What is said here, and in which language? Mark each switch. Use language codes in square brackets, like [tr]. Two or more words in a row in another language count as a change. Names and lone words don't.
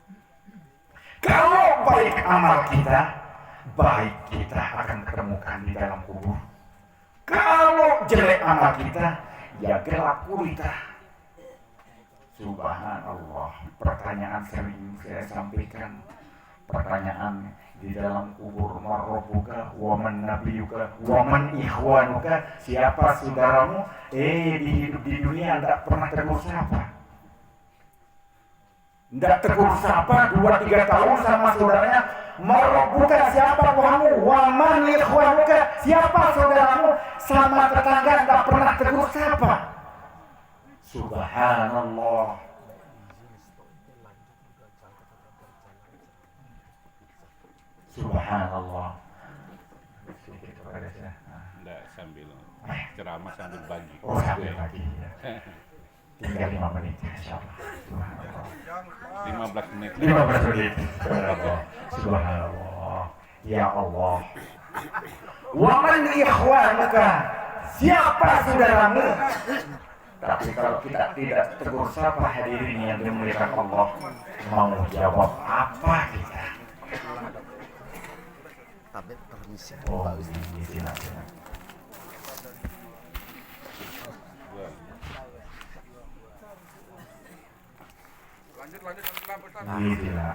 [id] Kalau baik amal kita, baik kita akan ketemukan di dalam kubur. Kalau jelek amal kita, ya gelap gulita. Subhanallah, pertanyaan sering saya sampaikan, Pertanyaan di dalam kubur, [ar] من ربك ومن نبيك ومن إخوانك, [id] siapa saudaramu? Di hidup di dunia tidak pernah tegur sapa. Tidak tegur sapa 2-3 tahun sama saudaranya. Marrobuka, siapa Tuhanmu? [ar] ومن إخوانك, [id] siapa saudaramu? Sama tetangga tidak pernah tegur sapa. [ar] سبحان الله سبحان الله. [id] Sedikit kepada saya. Enggak, sambil ceramah sambil bagi. Oh, sambil lagi. Ya. Tinggal 5 menit, insyaallah. Subhanallah. 15 menit. 15 menit. [ar] سبحان الله سبحان الله. يا الله ومن إخوانك, [id] siapa saudaramu? Tapi kalau kita tidak tegur sapa hadirin yang dimuliakan Allah, mau jawab apa kita? Tapi permisi Oh, Pak Ustaz. silakan. Bismillah.